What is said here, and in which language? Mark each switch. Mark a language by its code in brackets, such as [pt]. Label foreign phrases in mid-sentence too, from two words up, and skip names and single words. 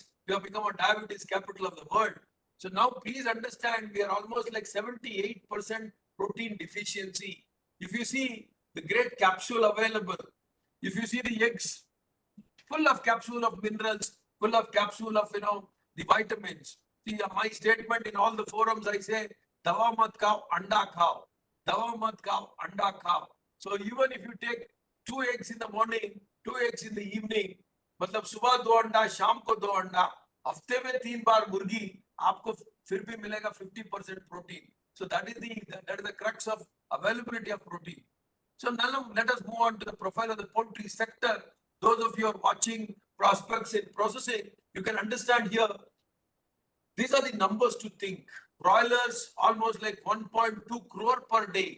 [en] We have become a diabetes capital of the world. So now please understand, we are almost like 78% protein deficiency. If you see the great capsule available, if you see the eggs, full of capsule of minerals, full of capsule of, the vitamins. See, my statement in all the forums, I say, [hi] दवा मत खाओ, अंडा खाओ. दवा मत खाओ, अंडा खाओ. [en] So even if you take 2 eggs in the morning, 2 eggs in the evening, [hi] मतलब सुबह 2 अंडा, शाम को 2 अंडा, हफ्ते में 3 बार मुर्गी, आपको फिर भी मिलेगा 50% protein. [en] So that is the crux of availability of protein. So now let us move on to the profile of the poultry sector. Those of you who are watching prospects in processing, you can understand here. These are the numbers to think. Broilers, almost like 1.2 crore per day.